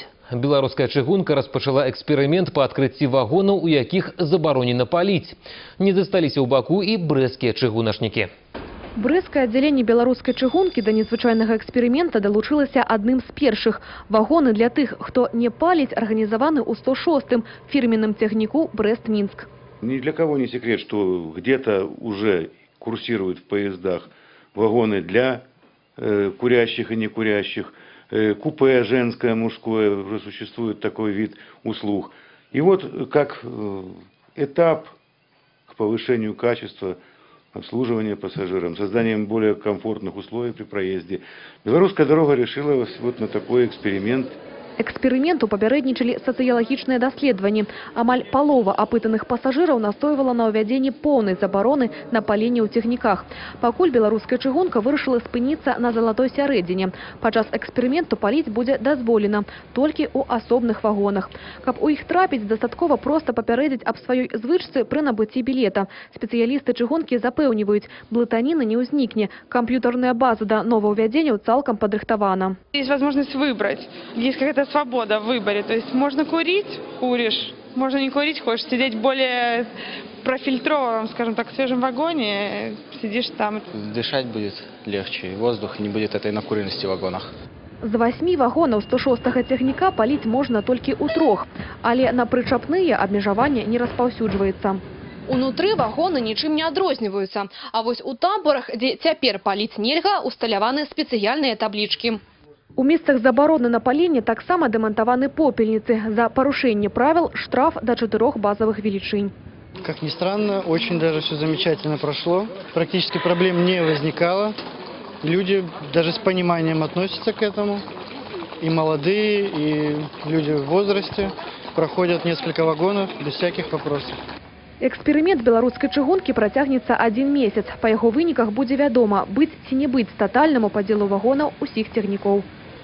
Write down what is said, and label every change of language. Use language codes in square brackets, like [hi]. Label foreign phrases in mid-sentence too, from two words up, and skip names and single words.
[be] Беларуская чыгунка распачала эксперымент па адкрыцці вагонаў, у якіх забаронена паліць. Не засталіся ў баку і брэсцкія чыгуначнікі. Брэсцкае аддзяленне беларускай чыгункі да незвычайнага эксперымента далучылася адным з першых. Вагоны для тых, хто не паліць, арганізаваны ў 106-м фірменным цягніку Брэст-Мінск. [ru] Ни для кого не секрет, что где-то уже курсируют в поездах вагоны для курящих и некурящих, купе женское, мужское, уже существует такой вид услуг. И вот как этап к повышению качества обслуживания пассажирам, созданием более комфортных условий при проезде, Белорусская дорога решила вот на такой эксперимент. [be] Эксперыменту папярэднічалі сацыялагічныя даследаванні. Амаль палова апытаных пасажыраў настойвала на ўвядзенні поўнай забароны на паленне ў цягніках. Пакуль беларуская чыгунка вырашыла спыніцца на залатой сярэдзіне. Падчас эксперыменту паліць будзе дазволена толькі ў асобных вагонах. Каб у іх трапіць, дастаткова проста папярэдзіць аб сваёй звычцы пры набыцці білета. Спецыялісты чыгункі запэўніваюць, блытаніны не ўзнікне. Камп'ютарная база да новаўвядзенняў цалкам падрыхтавана. Есть возможность выбрать. Есть какая-то свобода в выборе. То есть можно курить – куришь. Можно не курить, хочешь сидеть в более профильтрованном, скажем так, свежем вагоне, сидишь там. Дышать будет легче, воздух не будет этой накуренности в вагонах. З 8 вагонаў 106-го цягніка паліць можна толькі ў 3, але на прычапныя абмежаванне не распаўсюджваецца. Унутры вагоны нічым не адрозніваюцца. А вось у тамбурах, дзе цяпер паліць нельга, усталяваны спецыяльныя таблічкі. У месцах забароны на паленне таксама дэмантаваны попельніцы. [ru] За парушэнне правил штраф до 4 базовых величинь. Как ни странно, очень даже все замечательно прошло. Практически проблем не возникало. Люди даже с пониманием относятся к этому. И молодые, и люди в возрасте проходят несколько вагонов без всяких вопросов. [be] Эксперымент беларускай чыгункі працягнецца 1 месяц. Па яго выніках будзе вядома, быць ці не быць татальнаму падзелу вагонаў усіх цягнікоў.